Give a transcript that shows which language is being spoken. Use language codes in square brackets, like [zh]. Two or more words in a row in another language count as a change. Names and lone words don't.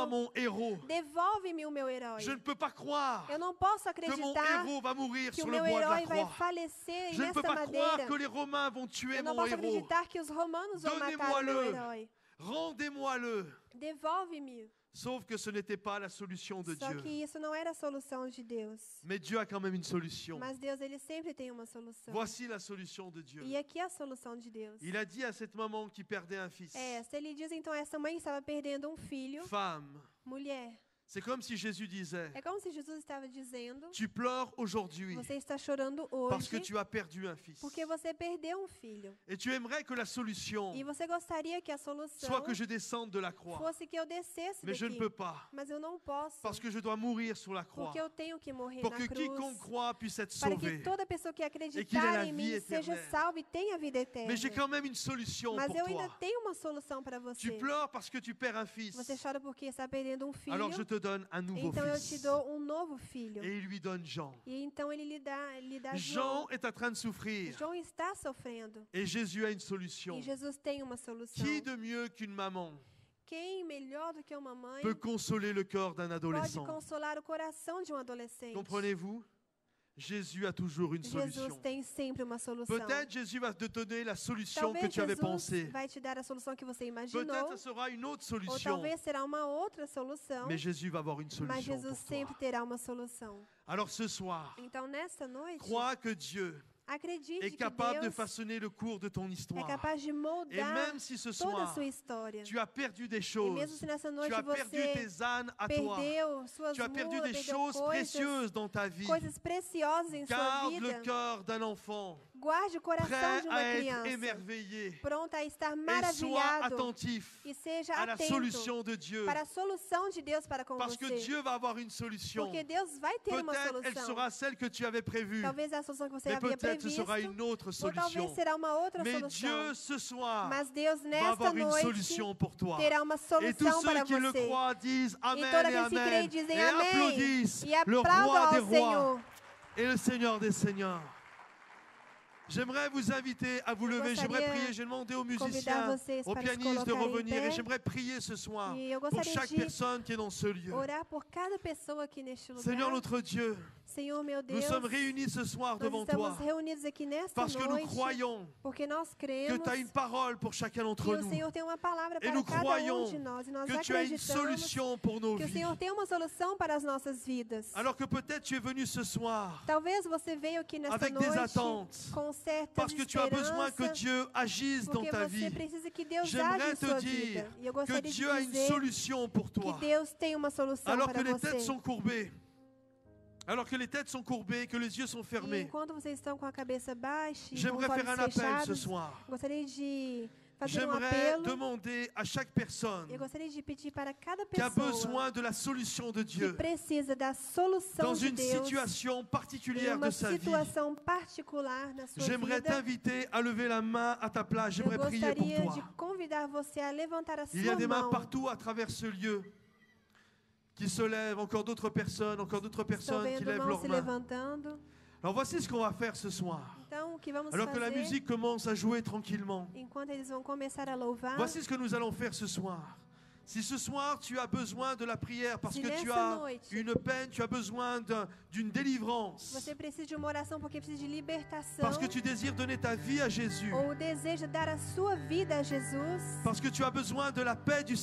[pt] respondido, [fr] mon héros. [pt] devolve-me o meu herói. [fr] Je ne peux pas croire [pt] Eu não posso [fr] que mon [pt] acreditar [fr] héros va mourir [pt] que o [fr] sur le [pt] meu [fr] bois de la [pt] herói vai [fr] croix. [pt] falecer [fr] Je ne peux [pt] nessa [fr] pas croire [pt] madeira. [fr] que les Romains vont tuer [pt] Eu não [fr] mon [pt] posso [fr] héros. [pt] acreditar que os romanos vão matar o meu [fr] Donnez-moi-le. [pt] herói. [fr] Rendez-moi-le. [pt] Devolve-me. [fr] Sauf que ce n'était pas la solution de [pt] Só [fr] Dieu. [pt] que isso não era a solução de Deus. [fr] Mais Dieu a quand même une solution. [pt] Mas Deus, ele sempre tem uma solução. [fr] Voici la solution de Dieu. [pt] E aqui é a solução de Deus. [fr] Il a dit à cette maman qui perdait un fils, [pt] Se ele diz então a essa mãe que estava perdendo um filho, [fr] femme, [pt] mulher. [fr] c'est comme si Jésus disait, [pt] É como se Jesus estava dizendo, [fr] tu pleures aujourd'hui [pt] você está chorando [fr] parce que [pt] hoje [fr] tu as perdu un fils. [pt] porque você perdeu um filho. [fr] Et tu aimerais que la solution [pt] E você gostaria que a solução [fr] soit que je descende de la croix. [pt] fosse que eu descesse [fr] Mais je ne [pt] daqui. [fr] peux pas, [pt] Mas eu não posso, [fr] parce que je dois mourir sur la croix. [pt] porque eu tenho que morrer [fr] Pour [pt] na [fr] que [pt] cruz. [fr] quiconque croit puisse être [pt] Para que [fr] sauvé. [pt] toda pessoa que [fr] qu'il ait [pt] acreditar [fr] la [pt] em [fr] vie [pt] mim seja [fr] éternelle. [pt] salva e tenha a vida eterna. [fr] Mais j'ai quand même une solution [pt] Mas [fr] pour [pt] eu ainda [fr] toi. [pt] tenho uma solução para [fr] Tu [pt] você. [fr] pleures parce que tu perds un fils. [pt] Você chora porque está perdendo um filho. [fr] Alors je te donne un nouveau [pt] Então eu te [fr] fils. [pt] dou um novo filho. [fr] Et il lui donne Jean. [pt] E então ele lhe dá [fr] Jean [pt] João. [fr] est en train de souffrir. [pt] João está sofrendo. [fr] Et Jésus a une solution. [pt] E Jesus tem uma solução. [fr] Qui de mieux qu'une maman [pt] Quem melhor do que uma mãe [fr] peut consoler le cœur d'un [pt] pode [fr] adolescent? [pt] consolar o coração de um adolescente? [fr] Comprenez-vous? Jésus a toujours une [pt] Jesus [fr] solution. [pt] tem sempre uma solução. [fr] Peut-être Jésus va te donner la solution que [pt] Talvez [fr] tu avais [pt] Jesus [fr] pensée. [pt] vai te dar a solução que você imaginou, [fr] Peut-être ce sera une autre [pt] ou [fr] solution. [pt] talvez será uma outra solução, [fr] Mais Jésus va avoir une [pt] mas [fr] solution [pt] Jesus [fr] pour toi. [pt] sempre terá uma solução. [fr] Alors ce soir, [pt] Então, nesta noite, [fr] crois que Dieu [pt] acredite [fr] est [pt] que [fr] capable de [pt] Deus [fr] façonner le cours de ton [pt] é [fr] histoire. [pt] capaz de [fr] Et [pt] moldar [fr] même si ce [pt] toda a [fr] soir, [pt] sua história. [fr] tu as perdu des [pt] E [fr] choses, [pt] mesmo se nessa [fr] tu [pt] noite [fr] as perdu [pt] você [fr] tes ânes à toi, [pt] perdeu suas [fr] tu as perdu [pt] mulas, [fr] des [pt] perdeu [fr] choses précieuses dans ta vie, [pt] coisas preciosas em sua [fr] garde le [pt] vida, [fr] cœur d'un enfant [pt] guarde o coração [fr] prêt [pt] de [fr] à [pt] uma [fr] être [pt] criança, [fr] émerveillé [pt] pronta a estar [fr] et sois [pt] maravilhado [fr] attentif [pt] e seja [fr] à la [pt] atento [fr] solution de Dieu. [pt] para a solução de Deus para com [fr] Parce que [pt] você. [fr] Dieu va avoir une solution. [pt] Porque Deus vai ter uma [fr] Peut-être elle [pt] solução. [fr] sera celle que tu avais prévue, [pt] Talvez a solução que você [fr] mais [pt] havia [fr] peut-être ce [pt] previsto, [fr] sera une autre [pt] ou talvez [fr] solution. [pt] será uma outra [fr] Mais [pt] solução. [fr] Dieu, ce soir, [pt] Mas Deus, [fr] va [pt] nesta [fr] avoir une [pt] noite, [fr] solution pour toi. [pt] terá uma [fr] Et tous [pt] solução [fr] ceux [pt] para [fr] qui le [pt] você. [fr] croient disent Amen [pt] E todos [fr] et [pt] aqueles que creem [fr] Amen. [pt] dizem [fr] Et [pt] amém. [fr] applaudissent [pt] E [fr] le [pt] aplaudam [fr] roi des [pt] ao [fr] rois [pt] Senhor. [fr] et le Seigneur des seigneurs. J'aimerais vous inviter à vous lever. J'aimerais [pt] gostaria [fr] prier. J'ai demandé aux [pt] convidar [fr] musiciens, [pt] vocês [fr] aux [pt] para se [fr] pianistes de [pt] colocarem em [fr] revenir. Et [pt] pé. [fr] j'aimerais prier ce soir [pt] E eu [fr] pour [pt] gostaria [fr] chaque [pt] de [fr] personne qui est dans ce lieu. [pt] orar por cada pessoa aqui neste lugar. [fr] Seigneur notre Dieu, [pt] Senhor, meu [fr] nous [pt] Deus, [fr] sommes réunis ce soir [pt] nós [fr] devant [pt] estamos [fr] toi [pt] reunidos aqui nesta [fr] parce que nous [pt] noite [fr] croyons [pt] porque nós [fr] que [pt] cremos [fr] tu as une parole pour chacun [pt] que [fr] d'entre [pt] o [fr] nous. [pt] Senhor tem uma palavra [fr] Et [pt] para [fr] nous [pt] cada [fr] croyons [pt] de nós. E nós [fr] que tu as une [pt] acreditamos [fr] solution pour nos [pt] que o [fr] vies. [pt] Senhor tem uma solução para as nossas vidas. [fr] Alors que peut-être tu es venu ce soir [pt] Talvez você veio aqui nesta [fr] avec des [pt] noite [fr] attentes, [pt] com certas [fr] parce que tu as besoin que [pt] esperanças, [fr] Dieu agisse dans [pt] porque [fr] ta [pt] você [fr] vie. [pt] precisa que Deus age [fr] J'aimerais [pt] em [fr] te [pt] sua [fr] dire [pt] vida. E eu [fr] que [pt] gostaria de [fr] Dieu a une [pt] dizer [fr] solution pour [pt] que [fr] toi. [pt] Deus tem uma solução [fr] Alors que [pt] para [fr] les têtes [pt] você. [fr] sont courbées, alors que les têtes sont courbées, que les yeux sont [pt] E [fr] fermés, [pt] enquanto vocês estão com a cabeça baixa e com os [fr] j'aimerais faire [pt] olhos [fr] un appel ce [pt] fechados, [fr] soir. [pt] gostaria de fazer um [fr] J'aimerais [pt] apelo. [fr] demander à chaque personne [pt] Eu gostaria de pedir para cada [fr] qui a [pt] pessoa [fr] besoin de la solution de [pt] que [fr] Dieu [pt] precisa da solução [fr] dans [pt] de [fr] une [pt] Deus [fr] situation [pt] em [fr] particulière [pt] uma [fr] de sa vie. [pt] situação particular na sua [fr] J'aimerais [pt] vida. [fr] t'inviter à lever la main à ta place. [pt] Eu [fr] J'aimerais prier pour [pt] gostaria de [fr] toi. [pt] convidar você a levantar a [fr] Il y a [pt] sua [fr] des mains [pt] mão. [fr] partout à travers ce lieu qui se lèvent, encore d'autres personnes [pt] Estou [fr] qui [pt] vendo [fr] lèvent [pt] mãos [fr] leurs [pt] se [fr] mains. [pt] levantando. [fr] Alors voici ce qu'on va faire ce soir. [pt] Então, o que vamos [fr] Alors que la [pt] fazer, [fr] musique commence à jouer tranquillement. [pt] enquanto eles vão começar a louvar, [fr] Voici ce que nous allons faire ce soir. Si ce soir tu as besoin de la prière parce [pt] Si [fr] que tu [pt] nessa [fr] as [pt] noite [fr] une peine, tu as besoin d'une délivrance, [pt] você precisa de uma oração porque precisa de libertação, [fr] parce que tu désires donner ta vie à Jésus, [pt] ou deseja dar a sua vida a Jesus, [fr] parce que tu as besoin de la paix du